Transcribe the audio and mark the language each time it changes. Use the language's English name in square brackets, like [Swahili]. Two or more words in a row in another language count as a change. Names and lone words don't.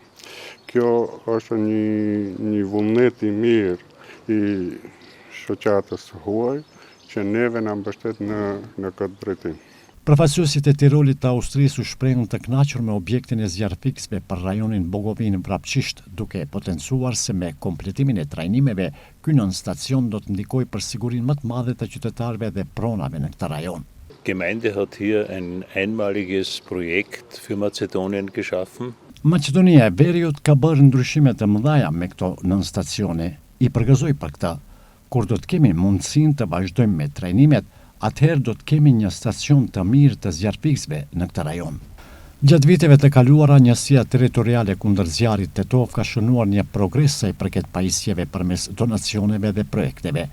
[Albanian] Kjo është një vullnet i mirë i shoqatës huaj që neve na mbështet në këtë drejtim. Përfaqësuesit e Tirolit të Austrisë u shprehën të kënaqur me objektin e zjarrfiksve për rajonin Bogovinë Vrapçisht, duke potencuar se me kompletimin e trajnimeve, ky nën stacion do të ndikojë për sigurinë më të madhe të qytetarëve dhe pronave në këtë rajon. [German] Gemeinde hat hier ein einmaliges Projekt für Mazedonien geschaffen. [Albanian] Maqedonia e Veriut ka bërë ndryshime të mëdha me këto nën stacione. I përgëzoj për këtë. Kur do të kemi mundësinë të vazhdojmë me trajnimet, atëherë do të kemi një stacion të mirë të zjarrfiksve në këtë rajon. Gjatë viteve të kaluara, njësia territoriale kundër zjarrit Tetov ka shënuar një progres sa i përket pajisjeve përmes donacioneve dhe projekteve.